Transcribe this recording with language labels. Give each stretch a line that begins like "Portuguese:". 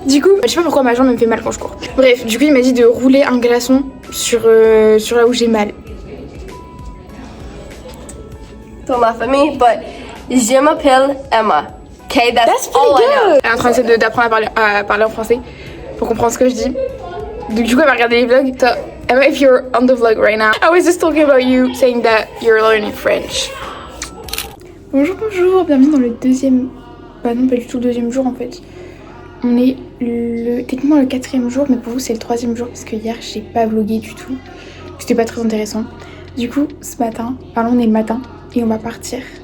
French: Du coup, je sais pas pourquoi ma jambe me fait mal quand je cours. Bref, du coup il m'a dit de rouler un glaçon sur là où j'ai mal.
English: Don't laugh at me, but
French: je m'appelle Emma.
English: Okay, that's all I know.
French: Elle est en train d'apprendre à parler en français pour comprendre ce que je dis. Donc du coup elle va regarder les vlogs.
English: So, Emma, if you're on the vlog right now, I was just talking about you saying that you're learning French.
French: Bonjour, bienvenue dans le deuxième... Bah non, pas du tout le deuxième jour en fait. On est techniquement le 4e jour, mais pour vous c'est le 3e jour parce que hier j'ai pas vlogué du tout. C'était pas très intéressant. Du coup, ce matin, on est le matin et on va partir.